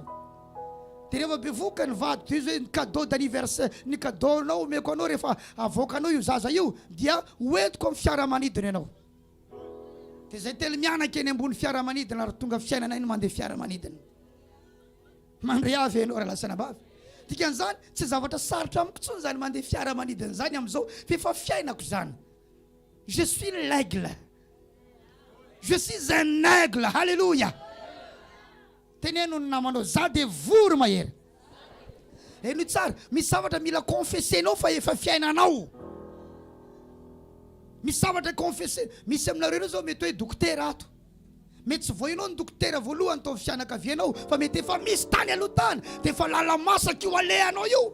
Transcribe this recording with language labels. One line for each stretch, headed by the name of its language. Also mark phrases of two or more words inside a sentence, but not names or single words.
Malagasy: Dia rehefa bevoka ny vady toy izay ny
French: cadeau d'anniversaire
Malagasy: ny cadeau nao omeko anao rehefa avoakanao io zaza io dia hoentiko amin'ny fiara manidina ianao. Dia zay telo mianaka eny ambony fiara manidina ary tonga fiainana iny mandeha fiara manidina. Mandre avy ianao raha lasana bavy. Dikan'izany tsy zavatra sarotra amiko intsony zany mandeha fiara manidina zany amin'izao fa efa fiainako zany.
French: Je suis l'aigle. Je suis un aigle. Alléluia.
Malagasy: Teneno ny namanao za dia voro mahery. Eno tsara misy zavatra mila confessenao fa efa fiainanao. Misy zavatra confesse. Misy aminareo zao mety hoe dokotera ato. Mety tsy voinao ny dokotera voalohany tao fianakavianao fa mety efa misy tany aloha tany dia efa lala masaka io alehanao io.